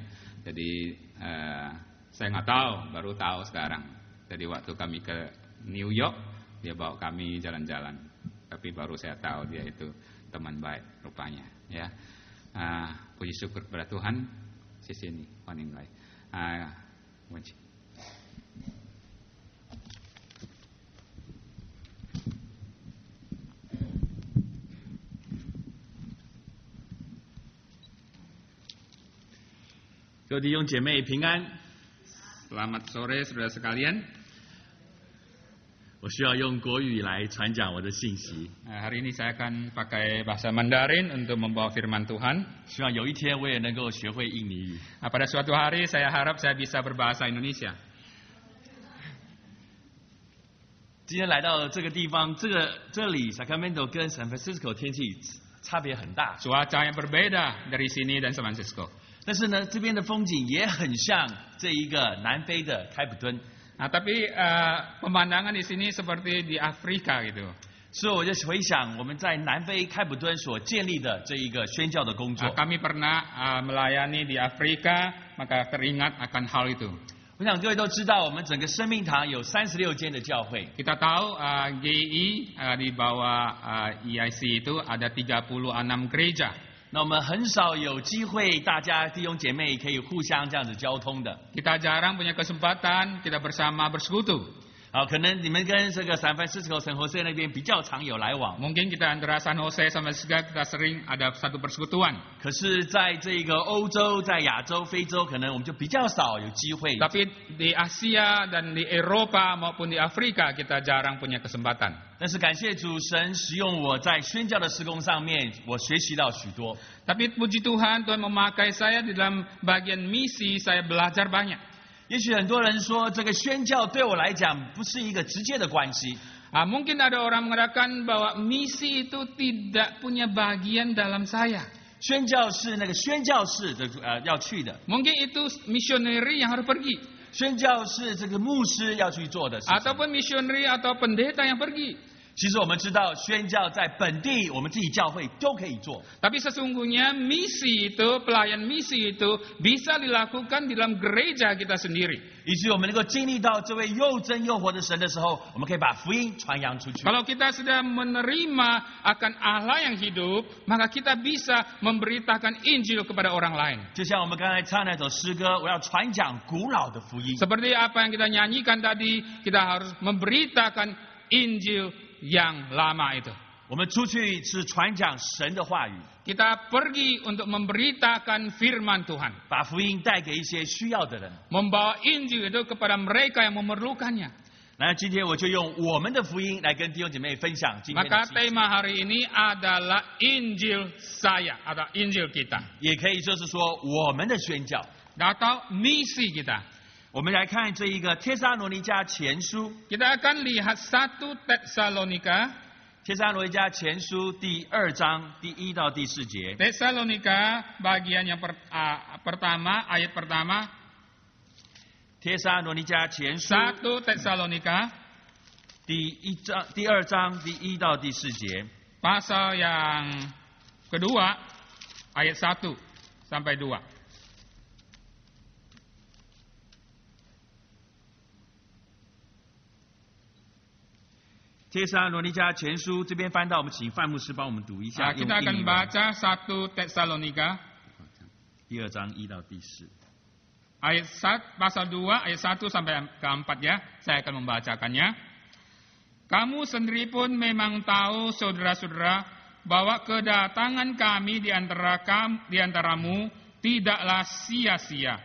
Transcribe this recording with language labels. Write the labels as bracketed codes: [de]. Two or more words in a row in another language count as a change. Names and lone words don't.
[id] Jadi saya nggak tahu, baru tahu sekarang. Jadi waktu kami ke New York, dia bawa kami jalan-jalan. Tapi baru saya tahu dia itu teman baik rupanya ya. Puji syukur kepada Tuhan. Sini, Waninggai. Wajib. [zh] 各位弟兄姐妹平安。 [id] Selamat sore saudara sekalian. [zh] 我需要用国语来传讲我的信息。 [id] Hari ini saya akan pakai bahasa Mandarin untuk membawa firman Tuhan. [zh] 希望有一天我也能够学会印尼语。 [id] Pada suatu hari saya harap saya bisa berbahasa Indonesia. [zh] 今天来到这个地方，这里 Sacramento 跟 San Francisco 天气差别很大。 [id] Cuaca yang berbeda dari sini dan San Francisco. [zh] 但是呢，这边的风景也很像这一个南非的开普敦。 [id] Tapi pemandangan di sini seperti di Afrika gitu. [zh] 所以我就回想我们在南非开普敦所建立的这一个宣教的工作。 [id] Kami pernah melayani di Afrika, maka teringat akan hal itu. [zh] 我想各位都知道，我们整个生命堂有36间的教会。 [id] Kita tahu GI di bawah EIC itu ada 36 gereja. [zh] 那我们很少有机会，大家弟兄姐妹可以互相这样子交通的。 [id] Kita jarang punya kesempatan kita bersama bersekutu. [zh] 好，可能你们跟这个 San Francisco、San Jose 那边比较常有来往。 [id] Mungkin kita antara San Jose sama Chicago kita sering ada satu persekutuan. [zh] 可是在这个欧洲、在亚洲、非洲，可能我们就比较少有机会。 [id] Tapi di Asia dan di Eropa maupun di Afrika kita jarang punya kesempatan. [zh] 但是感谢主，神使用我在宣教的事工上面，我学习到许多。 [id] Tapi puji Tuhan, Tuhan memakai saya di dalam bagian misi, saya belajar banyak. [zh] 也许很多人说，这个宣教对我来讲不是一个直接的关系。 [id] Mungkin ada orang mengatakan bahwa misi itu tidak punya bagian dalam saya. [zh] 宣教是那个宣教士的要去的， [id] Mungkin itu missionary yang harus pergi. [zh] 宣教是这个牧师要去做的事情。 [id] Ataupun missionary atau pendeta yang pergi. [zh] 其实我们知道，宣教在本地我们自己教会都可以做。 [id] Tapi sesungguhnya misi itu, pelayan misi itu bisa dilakukan di dalam gereja kita sendiri. [zh] 以至于我们能够经历到这位又真又活的神的时候，我们可以把福音传扬出去。 [id] Kalau kita sudah menerima akan Allah yang hidup, maka kita bisa memberitakan Injil kepada orang lain. [zh] 就像我们刚才唱那首诗歌，我要传讲古老的福音。 [id] Seperti apa yang kita nyanyikan tadi, kita harus memberitakan Injil yang lama itu. [zh] 我们出去是传讲神的话语， [id] Kita pergi untuk memberitakan firman Tuhan. [zh] 把福音带给一些需要的人。 [id] Membawa Injil itu kepada mereka yang memerlukannya. [zh] 那今天我就用我们的福音来跟弟兄姐妹分享今天的 [id] Maka [zh] 信息， [id] tema hari ini adalah Injil saya atau Injil kita [zh] 也可以就是说我们的宣教。 [id] atau misi kita. [zh] 我们来看这一个帖撒罗尼迦前书， [id] Kita akan lihat 1 Tesalonika, [zh] 帖撒罗尼迦前书第2章第1到第4节。 [id] Tesalonika bagian yang pertama, ayat pertama, [zh] 帖撒罗尼迦前书 [id] 1 Tesalonika [zh] 第2章第1到第4节。 [id] pasal yang kedua, ayat 1 sampai 2. [zh] 帖撒罗尼迦前书这边翻到，我们请范牧师帮我们读一下。 [id] Kita akan baca 1 Tesalonika [zh] 第2章1到第4。 [id] ayat 1, pasal 2 ayat 1 sampai ke 4 ya. Saya akan membacakannya. Kamu sendiri pun memang tahu saudara-saudara bahwa kedatangan kami di antaramu tidaklah sia-sia.